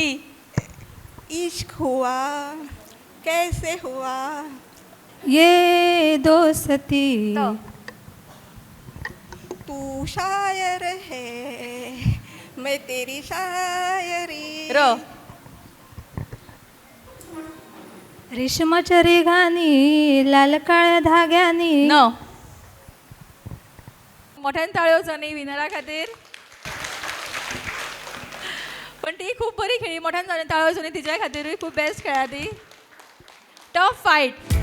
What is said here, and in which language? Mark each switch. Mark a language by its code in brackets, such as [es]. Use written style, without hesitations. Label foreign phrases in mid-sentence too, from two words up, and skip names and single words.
[hi] इश्क हुआ कैसे हुआ ये दोस्ती तू शायर है मैं तेरी शायरी र [mr] रेशमाच्या रेघानी लाल काळ्या धाग्यानी [kok] न मोठ्यान ताळ्यो न्ही विनरा खातीर पण ती खूप बरी खेळी मोठ्यान ताळ्यो न्ही तिच्या खातीरूय खूप बेस्ट खेळा ती [en] tough fight